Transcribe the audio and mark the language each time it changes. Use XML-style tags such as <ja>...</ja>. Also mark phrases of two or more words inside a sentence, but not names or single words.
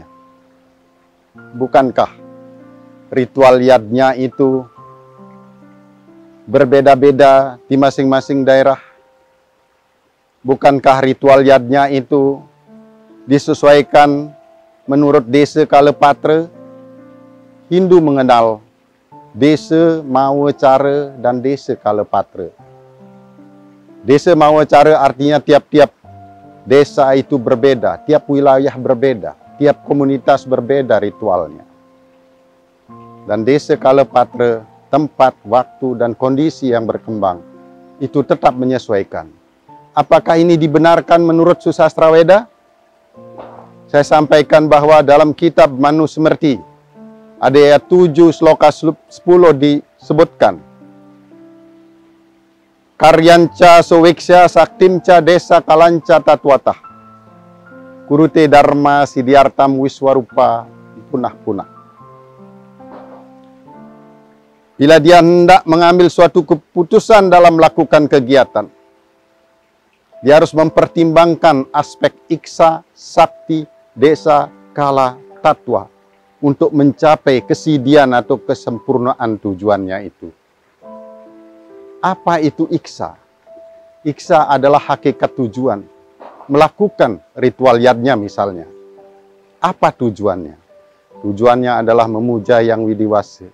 <id>Bukankah ritual yadnya itu berbeda-beda di masing-masing daerah? Bukankah ritual yadnya itu disesuaikan menurut desa Kalepatra? Hindu mengenal desa Mawacara dan desa Kalepatra. Desa Mawacara artinya tiap-tiap desa itu berbeda, tiap wilayah berbeda, tiap komunitas berbeda ritualnya. Dan desa Kalepatra, tempat, waktu, dan kondisi yang berkembang, itu tetap menyesuaikan. Apakah ini dibenarkan menurut Susastra Weda? Saya sampaikan bahwa dalam kitab Manusmriti, ada ayat 7 sloka 10 disebutkan,</id> <sa>Karyanca sowiksya saktimca desa kalanca tatwatah. Kurute Dharma Siddhartam Wiswarupa punah-punah.</sa> <id>Bila dia hendak mengambil suatu keputusan dalam melakukan kegiatan, dia harus mempertimbangkan aspek iksa, sakti, desa, kala, tatwa untuk mencapai kesidian atau kesempurnaan tujuannya itu. Apa itu iksa? Iksa adalah hakikat tujuan. Melakukan ritual yadnya misalnya. Apa tujuannya? Tujuannya adalah memuja yang widiwasa.</id>